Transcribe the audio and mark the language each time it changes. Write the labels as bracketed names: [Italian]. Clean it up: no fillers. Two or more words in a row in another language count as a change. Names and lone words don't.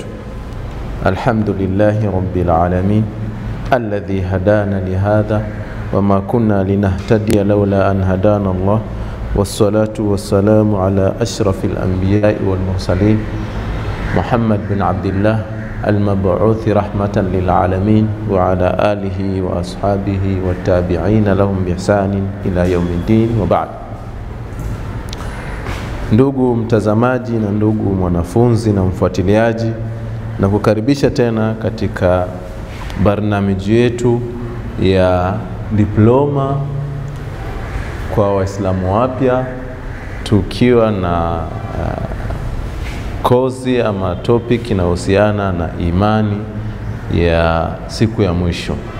[Arabic] الحمد لله رب العالمين الذي هدانا لهذا وما كنا لنهتدي لولا أن هدانا الله، والصلاة والسلام على أشرف الأنبياء والمرسلين محمد بن عبد الله المبعوث رحمة للعالمين وعلى آله وأصحابه والتابعين لهم بإحسان إلى يوم الدين وبعد. [Swahili] Ndugu mtazamaji na ndugu mwanafunzi na mfuatiliaji, na kukaribisha tena katika barnamiji yetu ya diploma kwa Waislamu wapya, tukiwa na kozi ama topic inahusiana na imani ya siku ya mwisho.